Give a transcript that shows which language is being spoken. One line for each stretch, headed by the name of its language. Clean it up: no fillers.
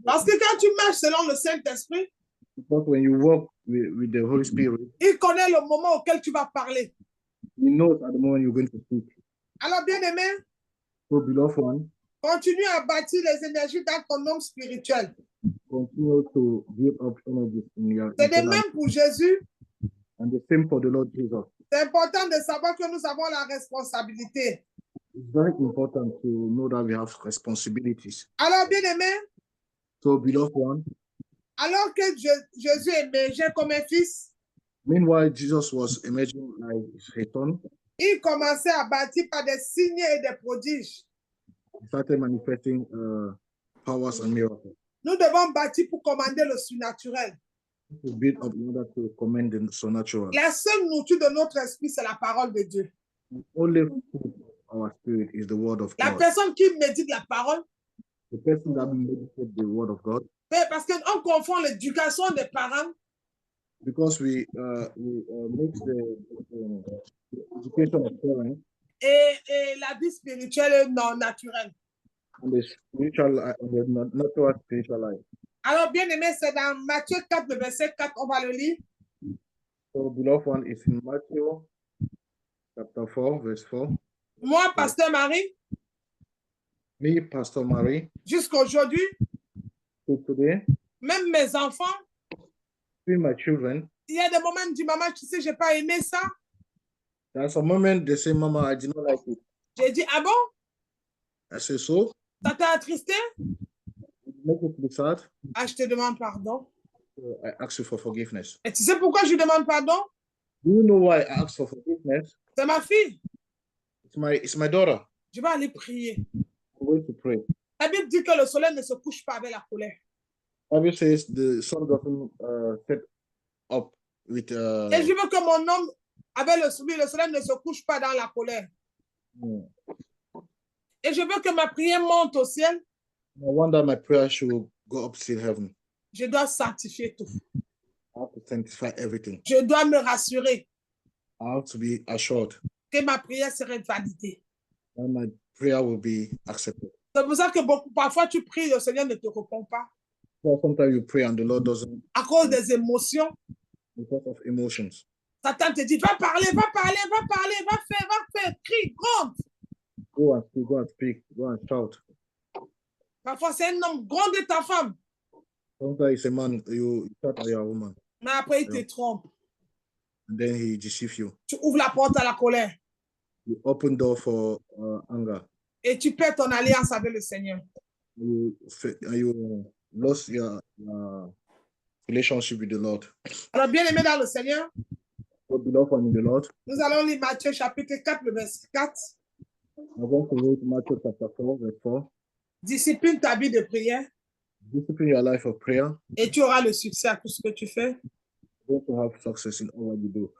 French: Parce que quand tu marches selon le Saint-Esprit,
English: Because when you work with the Holy Spirit,
French: il connaît le moment auquel tu vas parler.
English: he knows at the moment you're going to speak.
French: Alors, bien aimé,
English: So, beloved one,
French: continue à bâtir les énergies dans ton homme spirituel.
English: continue to build up energy in your
French: C'est de
English: internal,
French: même pour Jésus.
English: and the same for the Lord Jesus.
French: C'est important de savoir que nous avons la responsabilité.
English: It's very important to know that we have responsibilities.
French: Alors, bien aimé,
English: So, beloved one,
French: alors que Jésus émergeait comme un fils,
English: meanwhile, Jesus was emerging like his son.
French: il commençait à bâtir par des signes et des prodiges.
English: He started manifesting powers and miracles.
French: Nous devons bâtir pour commander le surnaturel.
English: To build up in order to command the supernatural.
French: La seule nourriture de notre esprit, c'est la parole de Dieu.
English: The only food of our spirit is the word of
French: La
English: God.
French: personne qui médite la parole,
English: The person that meditates the word of God,
French: parce qu'on confond l'éducation des parents
English: because we mix the education of parents
French: et la vie spirituelle non naturelle.
English: and the spiritual life, the natural spiritual life.
French: Alors, bien aimé, c'est dans Matthieu 4, le verset 4, on va le lire.
English: So, beloved one, is in Matthew chapter 4, verse 4.
French: Moi, Pasteur Marie,
English: Me, Pastor Marie,
French: jusqu'à aujourd'hui,
English: so today,
French: même mes enfants,
English: with my children,
French: il y a des moments où je dis, maman, tu sais, je n'ai pas aimé ça.
English: there's a moment they say, Mama, I did not like it.
French: J'ai dit, ah bon?
English: I say, so?
French: Ça t'a attristé?
English: Make it be sad.
French: Ah, je te demande pardon.
English: So I ask you for forgiveness.
French: Et tu sais pourquoi je demande pardon?
English: Do you know why I ask for forgiveness?
French: C'est ma fille.
English: It's my daughter.
French: Je vais aller prier.
English: I'm going to pray.
French: La Bible dit que le soleil ne se couche pas avec la colère.
English: Bible says the sun doesn't set up with.
French: Et je veux que mon homme, avec le soleil ne se couche pas dans la colère. Et je veux que ma prière monte au ciel.
English: I wonder my prayer should go up to heaven.
French: Je dois sanctifier tout.
English: I have to sanctify everything.
French: Je dois me rassurer
English: I have to be assured
French: que ma prière serait validée.
English: that my prayer will be accepted.
French: C'est pour ça que parfois tu pries, le Seigneur ne te répond pas.
English: So sometimes you pray and the Lord doesn't
French: À cause des émotions.
English: because of emotions.
French: Satan te dit, va parler, va parler, va parler, va faire, crie, gronde.
English: Go and speak, go and speak, go and shout.
French: Parfois, c'est un homme, gronde ta femme.
English: Sometimes it's a man, you shout at your woman,
French: Mais après, il te trompe.
English: and then he deceives you.
French: Tu ouvres la porte à la colère.
English: You open door for anger.
French: Et tu perds ton alliance avec le Seigneur.
English: You lost your relationship with the Lord.
French: Alors, bien aimé dans le Seigneur,
English: So, beloved one in the Lord,
French: nous allons lire Matthieu chapitre 4, le verset 4.
English: I'm going to read Matthew chapter 4, verse 4.
French: Discipline ta vie de prière
English: Discipline your life of prayer.
French: et tu auras le succès à tout ce que tu fais.
English: You're going to have success in all what you do.